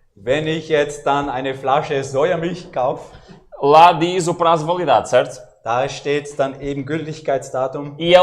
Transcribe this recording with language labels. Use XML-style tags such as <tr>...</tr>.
<de>Wenn ich jetzt dann eine Flasche Sojamilch kaufe,</de> <pt>lá diz o prazo de validade, certo?</pt> <de>da steht dann eben Gültigkeitsdatum.</de>